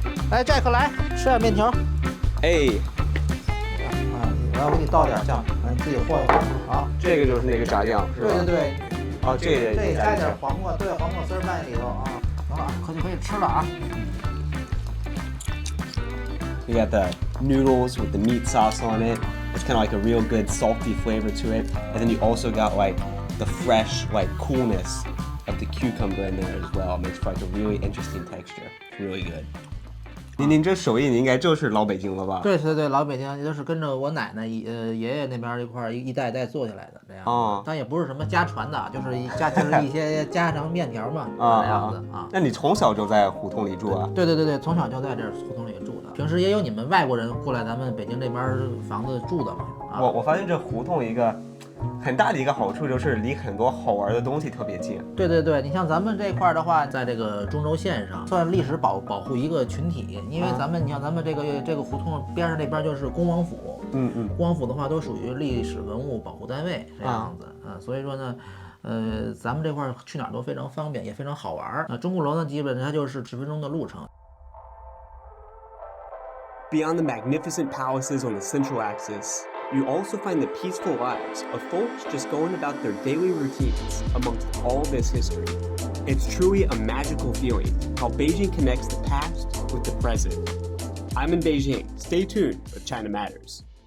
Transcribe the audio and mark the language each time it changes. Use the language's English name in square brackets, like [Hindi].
[Chinese] 来，这克来吃点面条。哎，我要给你倒点酱，你自己和一和啊。这个就是那个炸酱，是吧？对。哦，这加点黄瓜，对，黄瓜丝儿在里头啊。行了，可以吃了啊。 [English] We got the noodles with the meat sauce on it. It's kind of like a real good salty flavor to it. And then you also got like the fresh like coolness of the cucumber in there as well. It makes for like a really interesting texture. It's really good. [Chinese] 您这手艺，你应该就是老北京了吧？对对对，老北京也就是跟着我奶奶爷爷那边一块儿一代一代做下来的这样。哦，但也不是什么家传的，就是一些家常面条嘛，这样子啊。那你从小就在胡同里住啊？对对对对，从小就在这胡同里住的。平时也有你们外国人过来咱们北京这边房子住的嘛。我发现这胡同一个很大的一个好处就是离很多好玩的东西特别近。对对对，你像咱们这块的话，在这个中轴线上算历史保护一个群体，因为你像咱们这个胡同边上那边就是恭王府，恭王府的话都属于历史文物保护单位这样子所以说呢。咱们这块去哪儿都非常方便，也非常好玩。钟鼓楼呢，基本上它就是10分钟的路程。 [English] Beyond the magnificent palaces on the Central Axis, you also find the peaceful lives of folks just going about their daily routines amongst all this history. It's truly a magical feeling how Beijing connects the past with the present. I'm in Beijing. Stay tuned with China Matters.